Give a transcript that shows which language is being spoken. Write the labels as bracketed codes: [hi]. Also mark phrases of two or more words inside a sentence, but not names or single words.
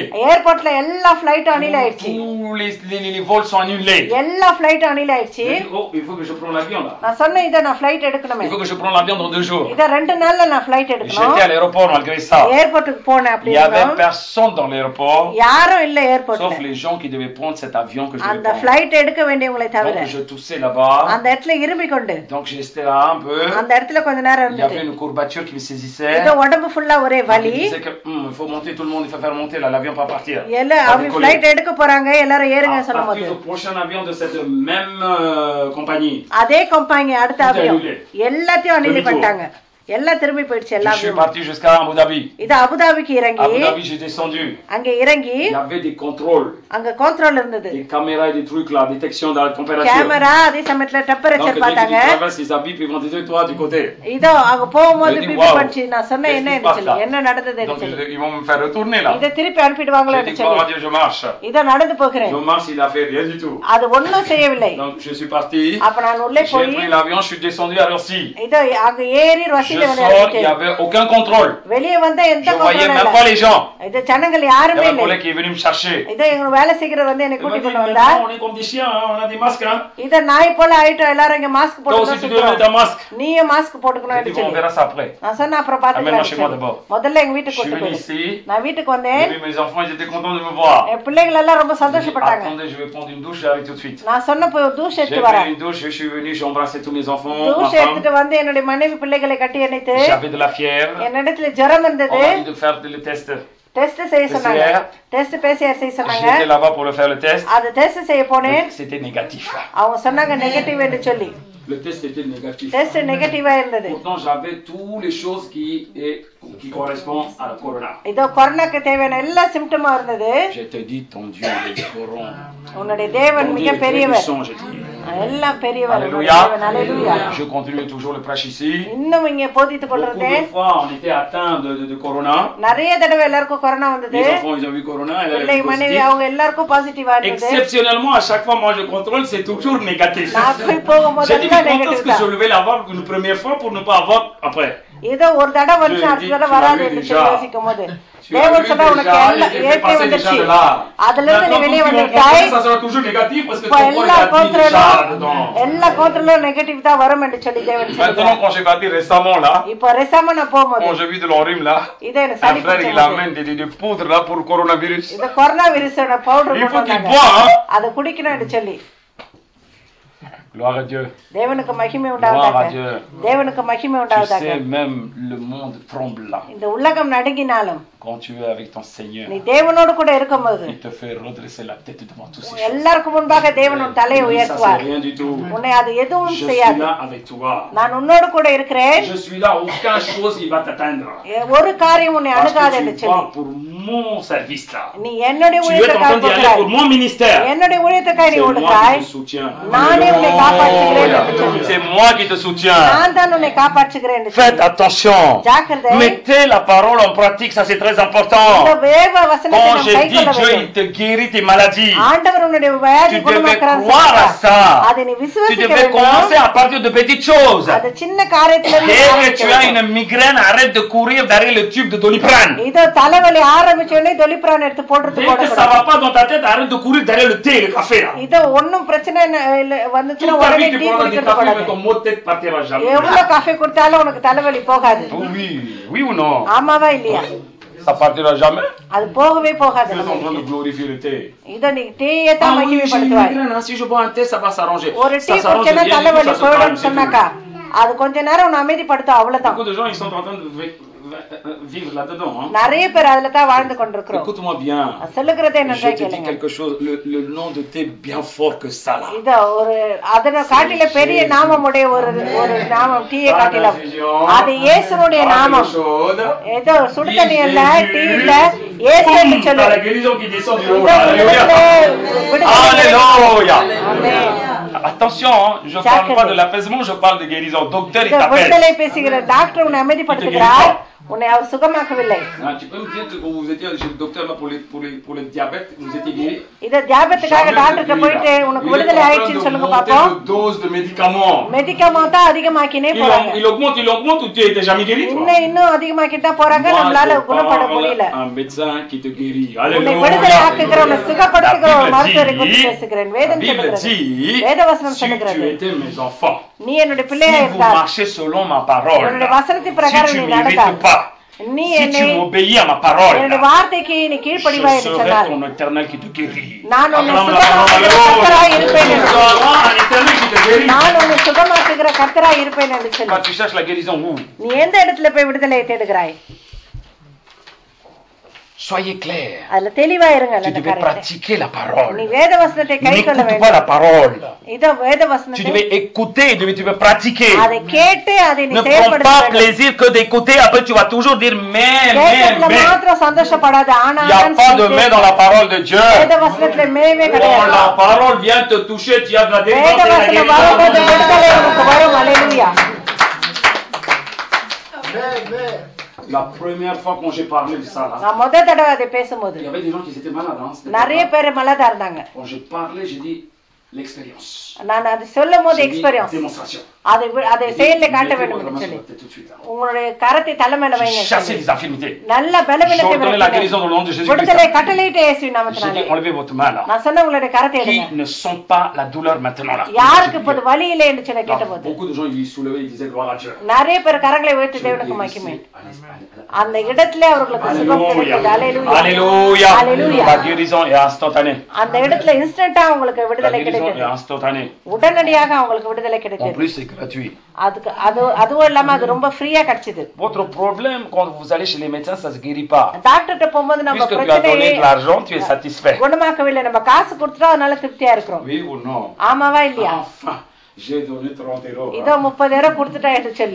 [ta] ஏர்போர்ட்ல எல்லா ஃளைட்டும் அனில் ஆயிடுச்சு. [fr] Tous les vols sont annulés. [ta] எல்லா ஃளைட்டும் அனில் ஆயிடுச்சு. [fr] J'ai dit, oh, il faut que je prenne l'avion là. [ta] நான் சொன்னேன் இத நான் ஃளைட் எடுக்கணுமே. [fr] Il faut que je prenne l'avion dans 2 jours. [ta] இத 2 நாள்ல நான் ஃளைட் எடுக்கணும். [fr] J'étais à l'aéroport malgré ça. [ta] ஏர்போர்ட்டுக்கு போனேன் [fr] Il [ta] அப்படி [fr] n'y avait [ta] இருந்தோம். [fr] personne dans l'aéroport, [ta] யாரும் இல்ல [fr] sauf [ta] ஏர்போர்ட்ல. [fr] les gens qui devaient prendre cet avion que je devais [ta] அந்த [fr] prendre. [ta] ஃளைட் எடுக்க வேண்டியவங்களை தவிர. [fr] Donc je toussais là-bas. [ta] அந்த இடத்துல இரும்பி கொண்டு. [fr] Donc j'étais là un peu. [ta] அந்த இடத்துல கொஞ்ச நேரம் [fr] Il y avait [ta] இருந்துட்டு. [fr] une courbature qui me saisissait. [ta] இது உடம்பு ஃபுல்லா ஒரே [fr] Donc, [ta] வலி. [fr] il disait que il faut monter tout le monde, il faut faire monter là, l'avion pas partir. [ta] எல்லா [fr] Pas [ta] அவங்க [fr] décoller. [ta] ஃளைட் எடுக்க போறாங்க எல்லாரும் ஏறுங்க [fr] À [ta] சொல்லும்போது [fr] partir du prochain avion de cette même compagnie, [ta] அதே கம்பெனி அடுத்த [fr] Tout [ta] அவியம் [fr] annulé. [ta] எல்லாத்தையும் அனில் [fr] Demi-tour. [ta] பண்ணிட்டாங்க. எல்லாம் திரும்பி போயிடுச்சு [fr] Je suis [ta] எல்லாமே. [fr] parti jusqu'à Abu Dhabi. [ta] இது அபுதாபிக்கு இறங்கி [fr] Abu Dhabi, j'ai descendu. [ta] அங்க இறங்கி [fr] il y avait des contrôles, [ta] அங்க கண்ட்ரோல் இருந்தது. [fr] des caméras et des trucs là, détection de la température. [ta] கேமரா அதே சமயத்துல [fr] Donc [ta] டெம்பரேச்சர் [fr] dès que tu [ta] பார்த்தாங்க. [fr] traverses les habits, ils vont te dire, toi, du côté. [ta] இதோ அங்க போகும்போது [fr] J'ai dit, [ta] பிபி [fr] wow. [ta] பண்ணிச்சு. நான் சொன்னேன் என்ன [fr] Qu'est-ce qui [ta] இருந்துச்சு [fr] se passe là? [ta] என்ன நடந்தது [fr] Donc [ta] இருந்துச்சு. [fr] ils vont me faire retourner là. [ta] இத திருப்பி அனுப்பிடுவாங்களோ [fr] J'ai dit, [ta] சொல்லி [fr] gloire à Dieu, je marche. [ta] இதோ நடந்து போகிறேன். [fr] Je marche, il a fait rien du tout. [ta] அது ஒண்ணும் செய்யவில்லை. [fr] Donc je suis parti, [ta] அப்ப நான் உள்ளே [fr] j'ai [ta] போய் [fr] pris l'avion, je suis descendu à Russie. [ta] இதோ அங்க ஏறி [fr] Je [ta] ரசில வந்து [fr] sors, il n'y [ta] இறங்கிட்டேன். [fr] avait aucun contrôle. [ta] வெளியே வந்த எந்த [fr] Je voyais [ta] கண்ட்ரோலும் [fr] même pas [ta] இல்ல. [fr] les gens. [ta] இது ஜனங்கள் [fr] Il y [ta] யாருமே [fr] avait un [ta] இல்லை. [fr] collègue qui est venu me chercher. [ta] இதோ எங்க வேலை செய்கிறவர் வந்து என்னை [fr] Il m'a [ta] கூட்டி [fr] dit, [ta] கொண்டு [fr] maintenant, [ta] வந்தா. [fr] on est comme des chiens, hein, on a des masques. Hein. [ta] இத நாய் போல ஆயிட்டோம் எல்லாரும் இங்க மாஸ்க் [fr] Toi aussi, tu dois mettre un [ta] போட்டுக்கணும். [fr] masque. [ta] நீயும் மாஸ்க் போட்டுக்கணும் [fr] J'ai dit, bon, on [ta] சொல்லி [fr] verra ça après. [ta] நான் சொன்னேன் அப்புறம் [fr] Amène-moi chez moi [ta] பாத்துக்கலாம். [fr] d'abord. [ta] முதல்ல எங்க [fr] Je [ta] வீட்டுக்கு [fr] suis [ta] கூட்டு [fr] venu [ta] போயிடு. [fr] ici. [ta] நான் வீட்டுக்கு [fr] J'ai [ta] வந்தேன். [fr] vu mes enfants, ils étaient contents de me voir. [ta] என் பிள்ளைகள் எல்லாம் ரொம்ப [fr] J'ai dit, [ta] சந்தோஷப்பட்டாங்க. [fr] attendez, je vais prendre une douche, j'arrive tout de suite. [ta] நான் சொன்ன போய் douche [fr] J'ai [ta] எடுத்து [fr] pris [ta] வரேன். [fr] une douche, je suis venu, j'ai embrassé tous mes enfants, ma douche femme. [ta] எடுத்துட்டு வந்து என்னுடைய மனைவி பிள்ளைகளை கட்டி அணைத்து [fr] J'avais de la fièvre. [ta] என்னிடத்துல ஜரம் [fr] On [ta] இருந்தது. [fr] m'a dit de faire le test. [ta] டெஸ்ட் செய்ய சொன்னாங்க. [fr] PCR. [ta] டெஸ்ட் பேசியார் செய்ய சொன்னாங்க. [fr] J'étais là-bas pour le faire le test. [ta] அது டெஸ்ட் செய்ய போனேன். [fr] C'était négatif. [ta] அவங்க சொன்னாங்க நெகட்டிவ் என்று சொல்லி. [fr] Le test était négatif. [ta] டெஸ்ட் நெகட்டிவா இருந்தது. [fr] Pourtant, j'avais toutes les choses qui correspondent à la corona. [ta] இதோ கொரோனாக்கு தேவையான எல்லா சிம்டமா இருந்தது. [fr] Je te dis, ton Dieu est grand. [ta] உன்னுடைய தேவன் மிக பெரியவர். எல்லாம் பெரியவர். [fr] Alléluia. Je continue toujours le prêche ici. [ta] இன்னும் இங்க போதித்துக் கொண்டிருந்தேன். [fr] Beaucoup de fois, on était atteint de corona. [ta] நிறைய தடவை எல்லாருக்கும் கொரோனா வந்தது. [fr] Les enfants, ils ont vu corona. [ta] இல்லை மனைவி அவங்க எல்லாருக்கும் பாசிட்டிவா இருந்தது. [fr] Exceptionnellement, à chaque fois, moi je contrôle, c'est toujours négatif. J'ai dit, mais quand est-ce que je devais l'avoir une première fois pour ne pas avoir après? [ta] ஏதோ ஒரு தடவை வந்து அடுத்த தடவை வராது என்று யோசிக்கும் போது தேவன் சொன்னா உனக்கு எல்லாம் ஏற்கனவே வந்துச்சு. அதுல இருந்து நீ வெளியே வந்துட்டாய். எல்லா கோத்திரங்களும் நெகட்டிவ் தான் வரும் என்று சொல்லி தேவன் சொல்றார். இப்போ ரெசாம நான் போகும்போது இதே சரி இது கொரோனா வைரஸோட பவுடர் அதை குடிக்கணும் என்று சொல்லி [fr] Gloire à Dieu. [ta] தேவனுக்கு மகிமை உண்டாவதாக. தேவனுக்கு மகிமை உண்டாவதாக. [fr] Tu sais, même le monde tremble là. [ta] இந்த உலகம் நடுங்கினாலும் [fr] quand tu es avec ton Seigneur, [ta] நீ தேவனோடு கூட இருக்கும்போது [fr] il te fait redresser la tête devant tous ces [ta] எல்லாருக்கும் முன்பாக தேவன் உன் தலையை உயர்த்துவார். உன்னை அது எதுவும் செய்யாது. நான் உன்னோடு கூட இருக்கிறேன். [fr] Je suis là, aucune chose il va t'atteindre. [ta] ஒரு காரியம் உன்னை அணுகாது என்று சொல்லி. [fr] Pour mon service là. [ta] நீ என்னுடைய ஊழியத்துக்காக போகிறாய். [fr] Pour mon ministère. [ta] என்னுடைய ஊழியத்துக்காக நீ ஓடுகிறாய். நானே உன்னை காப்பாற்றுகிறேன் என்று சொல்லி. [fr] C'est moi qui te soutiens. [ta] நான் தான் உன்னை காப்பாற்றுகிறேன் என்று சொல்லி. [fr] Faites attention. [ta] ஜாக்கிரதை. [fr] Mettez la parole en pratique, ça c'est très important. Quand je dis Dieu il te guérit tes maladies, tu devais croire à ça. Tu devais commencer à partir de petites choses. Dès que tu as une migraine, arrête de courir derrière le tube de Doliprane. Dès que ça va pas dans ta tête, arrête de courir derrière le thé et le café là. Toute ta vie tu prends du café, mais ton mot de tête partira jamais. Oui ou non? Ça partira jamais. [ta] அது போகவே போகாது. [fr] Tu es en train de glorifier le thé. [ta] இத நீ டீயை தான் மகிமைப்படுத்துவாய். [fr] Si je bois un thé, ça va s'arranger. [ta] ஒரு டீ குடிச்சனா தலைவலி போய்டும் சொன்னாக்கா அது கொஞ்ச நேரம் உன்னை அமைதிப்படுத்தும் அவ்வளவுதான். [fr] Beaucoup de gens ils sont en train de vivre là-dedans. [ta] நிறைய பேர் அதுல தான் வாழ்ந்து கொண்டிருக்கிறோம். [fr] Écoute-moi bien. [ta] சொல்லுகிறதே [fr] Je te dis quelque chose, le nom de thé bien fort que ça là. [ta] இத ஒரு அதன காட்டில பெரிய நாமமுடைய ஒரு நாமம் டீயை காட்டில அது இயேசுவுடைய நாமம். ஏதோ சுடு தண்ணி இல்ல டீ இல்ல இயேசுன்னு சொல்லு. [fr] La guérison qui descend du haut. Alléluia. Amen. Attention, je parle pas de l'apaisement, je parle de guérison. Docteur il t'appelle. [ta] விடுதலை பேசுகிற டாக்டர் உன்னை அமைதிப்படுத்துகிறார். உன்னை அவர் சுகமாக்கவில்லை. [fr] Tu peux me dire que quand vous étiez chez le docteur là pour le diabète, vous étiez guéri? [ta] இத தியாபத்துக்காக டாக்டர்ட்ட போயிட்டு உனக்கு விடுதலை ஆயிடுச்சுன்னு சொல்லுங்க பாப்போம். [fr] Dose de médicaments. [ta] மெடிக்கமெண்ட் அதிகமாக்கினே போறாங்க. [fr] Il augmente ou tu étais jamais guéri toi? [ta] இன்னும் அதிகமாக்கிட்டா போறாங்க நம்மளால குணப்பட முடியல. [fr] Un médecin qui te guérit. [ta] உன்னை விடுதலை ஆக்குகிற உன்னை சுகப்படுத்துகிற ஒரு மருத்துவரை குறித்து பேசுகிறேன். வேதம் சொல்லுகிறது. வேதவசனம் சொல்லுகிறது. [fr] Tu étais mes enfants. [ta] நீ என்னுடைய பிள்ளையா இருந்தா [fr] vous marchez selon ma parole. [ta] என்னுடைய வசனத்தின் பிரகாரம் நீ நடந்தா நீ [fr] si tu m'obéis à ma parole, [ta] என்னுடைய வார்த்தைக்கு நீ கீழ்ப்படிவாய் என்று சொன்னார். [fr] ton éternel qui te guérit. [ta] நான் உன்னை சுகமாக்குகிற கர்த்தராய் இருப்பேன் என்று சொன்னார். நான் உன்னை சுகமாக்குகிற கர்த்தராய் இருப்பேன் என்று சொன்னார். [fr] Quand tu cherches la guérison où? [ta] நீ எந்த இடத்துல போய் விடுதலை தேடுகிறாய்? [fr] Soyez clair. [ta] அதுல தெளிவா இருங்க. [fr] Tu devais pratiquer la parole. [ta] நீ வேதவசனத்தை கைக்கொள்ள வேண்டும். [fr] N'écoute pas la parole. [ta] இத வேதவசனத்தை [fr] Tu devais écouter, tu devais pratiquer. [ta] அதை கேட்டு அதை நீ செயல்படுத்த வேண்டும். [fr] Ne prends pas plaisir que d'écouter, après tu vas toujours dire mais. [ta] மாத்திரம் சந்தோஷப்படாத. ஆனா [fr] il y a pas de mais dans la parole de Dieu. [ta] வேதவசனத்துல மேவே கிடையாது. [fr] Quand la parole vient te toucher, tu as de la délivrance et la guérison. [ta] வரும்போது விடுதலை உனக்கு வரும். அல்லேலூயா. [fr] La première fois quand j'ai parlé de ça là, [ta] நான் முத தடவை அதை பேசும்போது [fr] il y avait des gens qui étaient malades. [ta] நிறைய பேர் மலதா இருந்தாங்க. [fr] Quand j'ai parlé, j'ai dit l'expérience. [ta] நான் அது சொல்லும்போது எக்ஸ்பீரியன்ஸ். [fr] Démonstration. [ta] அதை செயல்ல காட்ட வேண்டும் என்று சொல்லி உங்களுடைய கரத்தை தலைமையில வைங்க. [fr] Chassez les infirmités. [ta] நல்ல பலவீனத்தை [fr] விடுதலை la guérison dans le nom de Jésus. [ta] விடுதலை கட்டளையிட்டு இயேசுவின் நாமத்தினாலே. [fr] J'ai dit enlevez votre main là. [ta] நான் சொன்ன உங்களுடைய கரத்தை எடுங்க. [fr] Qui ne sont pas la douleur maintenant là. [ta] யாருக்கு இப்போது வலி இல்லை என்று சொல்ல கேட்டபோது [fr] beaucoup de gens ils soulevaient, ils disaient gloire à Dieu. [ta] நிறைய பேர் கரங்களை உயர்த்தி தேவனுக்கு மகிமை. அந்த இடத்திலே அவர்களுக்கு சுகம் கிடைத்தது. அல்லேலூயா. [fr] Alléluia. Alléluia. La guérison est instantanée. [ta] அந்த இடத்துல இன்ஸ்டன்ட்டா உங்களுக்கு விடுதலை கிடைத்தது. [fr] Instantanée. [ta] உடனடியாக உங்களுக்கு விடுதலை கிடைத்தது. [fr] En plus c'est gratuit. [ta] அதுவும் இல்லாம அது ரொம்ப ஃப்ரீயா கிடைச்சது. [fr] Votre problème quand vous allez chez les médecins ça se guérit pas. [ta] டாக்டர்ட்ட போகும்போது நம்ம [fr] பிரச்சனை puisque tu as donné de l'argent tu es satisfait. [ta] குணமாக்கவில்லை நம்ம காசு கொடுத்தா அதனால திருப்தியா இருக்கிறோம். [fr] Oui ou non? [ta] ஆமாவா இல்லையா? [fr] Enfin, J'ai donné 30 euros. [ta] இதோ 30 கொடுத்துட்டேன் என்று சொல்லி